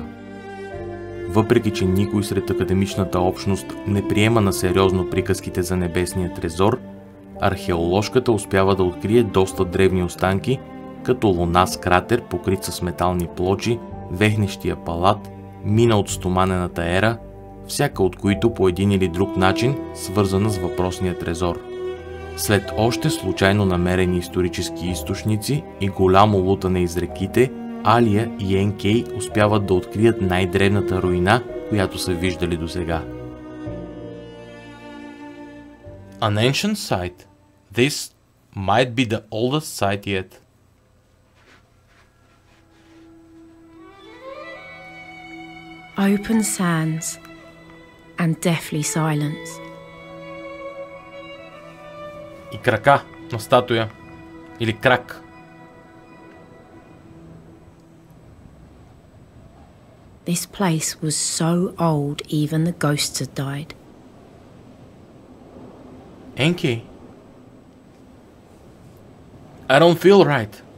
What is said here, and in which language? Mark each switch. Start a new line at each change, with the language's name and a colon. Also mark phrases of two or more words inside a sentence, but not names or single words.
Bulgarian: Въпреки че никой сред академичната общност не приема на сериозно приказките за Небесния трезор, археоложката успява да открие доста древни останки, като луна с кратер, покрит с метални плочи, вехнещия палат, мина от стоманената ера, всяка от които по един или друг начин свързана с въпросния трезор. След още случайно намерени исторически източници и голямо лутане из реките, Алия и Енкей успяват да открият най-древната руина, която са виждали досега.
English: An ancient site. This might be the oldest site yet. Open sands and deathly silence.
Bulgarian: И крака на статуя. Или крак.
English: This place was so old even the ghosts had died. Enki, I don't feel right.